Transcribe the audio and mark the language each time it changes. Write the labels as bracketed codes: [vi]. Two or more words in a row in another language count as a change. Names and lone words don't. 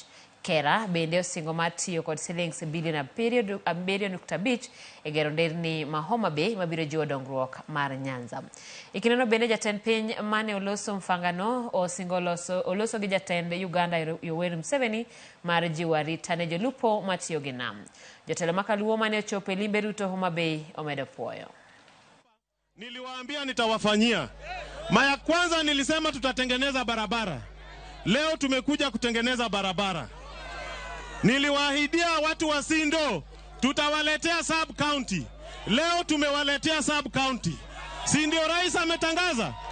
[luo] Kera bende osingo matiyo kod shillings bilion 7.5 e gero nderni ma Homa Bay mabiro jiwo dongruok mar Nyanza. Ikineno bende Jatend piny mane oloso mfangano osingo oloso gi Jatend Uganda Yoweri Museveni mar jiwo arita ne jolupo matiyo gi nam. Jatelo makaluo mane ochopo limbe Ruto Homa Bay omedo puoyo. [sw] Niliwaambia nitawafanyia. Mara kwanza nilisema tutatengeneza barabara. Leo tumekuja kutengeneza barabara. Niliwaahidia watu wa Sindo tutawaletea [en] sub county. [sw] Leo tumewaletea [en] sub county. [sw] Si ndio rais ametangaza?